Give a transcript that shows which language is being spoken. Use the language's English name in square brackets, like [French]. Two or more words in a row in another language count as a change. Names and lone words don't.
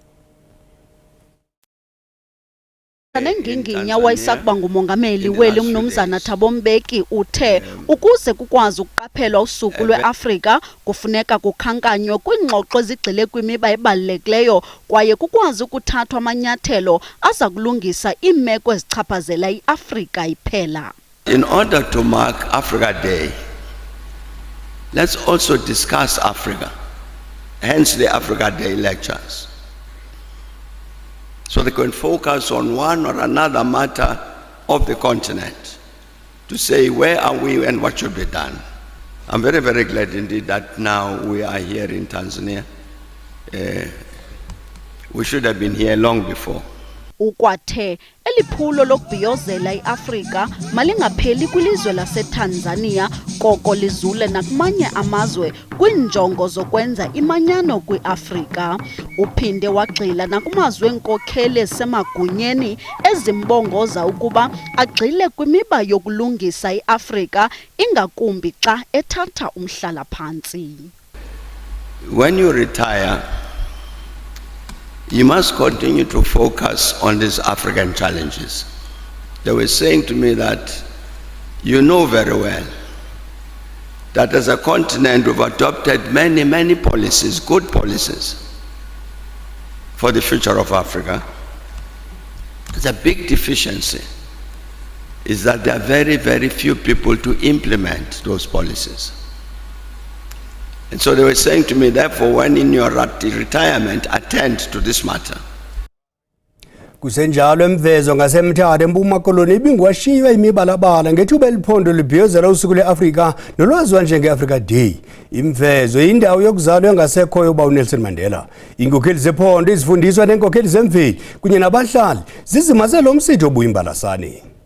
[Xhosa] Nenginginya wayesakuba ngumongameli weli umnumzana Thabo Mbeki uthe ukuze kukwazi ukuqaphelwa usuku lweAfrika kufuneka kukhankanywe kwingxoxo ezigxile kwimiba ebalulekileyo kwaye kukwazi ukuthathwa amanyathelo aza kulungisa iimeko ezichaphazela iAfrika iphela. [English] In order to mark Africa Day, let's also discuss Africa, hence the Africa Day lectures. So they can focus on one or another matter of the continent to say where are we and what should be done. I'm very, very glad indeed that now we are here in Tanzania. We should have been here long before. [Xhosa] Ukwathe eliphulo lokubhiyozela iAfrika malingapheli kwilizwe laseTanzania koko lizule nakumanye amazwe kwinjongo zokwenza imanyano kwiAfrika. Uphinde wagxila nakumazwe enkokheli esemagunyeni ezimbongoza ukuba agxile kwimiba yokulungisa iAfrika ingakumbi xa ethatha umhlala phansi. [English] When you retire, you must continue to focus on these African challenges. They were saying to me that you know very well that as a continent we've adopted many policies, good policies for the future of Africa. The big deficiency is that there are very few people to implement those policies. And so they were saying to me, therefore, when in your retirement, attend to this matter. [Xhosa] Kusenjalo emvezo ngasemthatha eMpuma Koloni ibingwashiywa imibalabala ngethuba eliphondo libhiyozela usuku leAfrika nolwaziwa njenge-Africa Day. Imvezo indawo yokuzalwa engasekhoyo uba uNelson Mandela. Inkokheli zephondo izifundiswa nenkokheli zemveli kunye nabahlali zizimaze lo msitho obuyimbalasane.